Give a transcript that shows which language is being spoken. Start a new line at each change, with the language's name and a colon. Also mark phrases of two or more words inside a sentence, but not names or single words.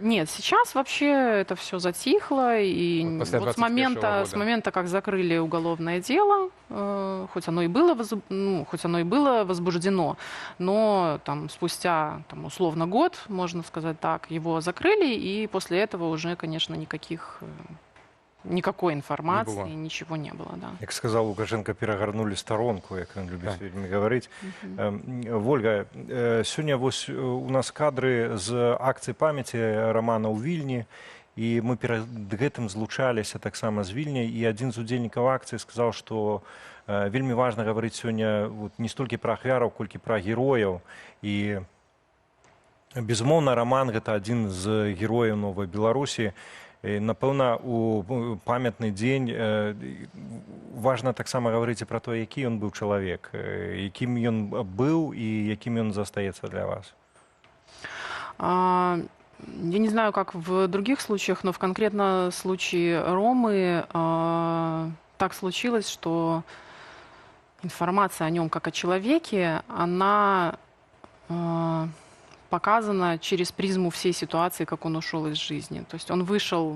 Russian: Нет, сейчас вообще это все затихло, и вот с момента, как закрыли уголовное дело, хоть оно и было возбуждено, но там, спустя там, условно год, можно сказать так, его закрыли, и после этого уже, конечно, никакой информации, ничего не было. Да. Как сказал Лукашенко,
Ukrainian: перегарнули сторонку,
Russian: как он любит говорить.
Belarusian: Вольга,
Russian: сегодня у нас кадры
Belarusian: з акції памяти Романа ў Вільні, і мы перед гэтым злучаліся таксама з Вільняй, і адзін з удзельнікаў акцыі сказаў, што вельмі важна гаварыць сёння не столькі пра ахвяраў, колькі пра герояў. І, безумоўна, Роман — гэта адзін з герояў новай Беларусі. Напэўна, у памятны дзень важна таксама гаварыць пра то, які ён быў чалавек, якім ён быў і якім ён застаецца для вас.
Russian: Я не знаю, как в других случаях, но в конкретном случае Ромы так случилось, что информация о нем как о человеке, она показана через призму всей ситуации, как он ушел из жизни.